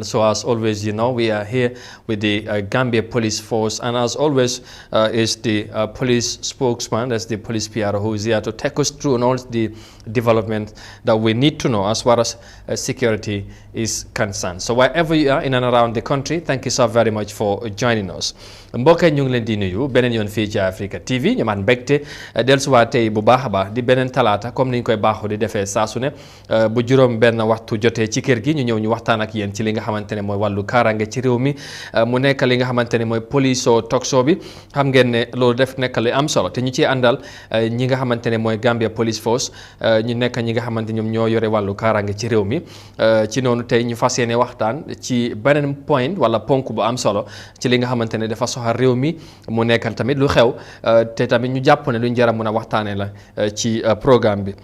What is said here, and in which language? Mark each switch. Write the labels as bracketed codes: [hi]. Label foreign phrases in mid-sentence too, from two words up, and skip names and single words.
[en] So as always, you know, we are here with the Gambia Police Force, and as always is the police spokesman, that's the police PR, who is here to take us through on all the development that we need to know as far as security is concerned. So wherever you are in and around the country, thank you so very much for joining us. [wo] mbokk ñu ngi leen di nuyu beneen yoon fii ci Africa TV ñu man mbégte dellusiwaat tey bu baax a baax di beneen talaata comme ni ñu koy baaxoo di defee saa su ne bu juróom benn waxtu jotee ci kër gi ñu ñëw ñu waxtaan ak yéen ci li nga xamante ne mooy wàllu kaaraange ci réew mi mu nekk li nga xamante ne mooy [en] police talk show [wo] bi. xam ngeen ne loolu def nekk li am solo te ñu ciy àndal ñi nga xamante ne mooy Gambia Police Force ñu nekk ñi nga xamante ñoom ñoo yore wàllu kaaraange ci réew mi ci noonu tey ñu fas yéene waxtaan ci beneen point wala ponk bu am solo ci li nga xamante ne dafa soxal réew mi mu nekkal tamit lu xew te tamit ñu jàpp ne luñ jar a mën a waxtaanee la ci programme bi.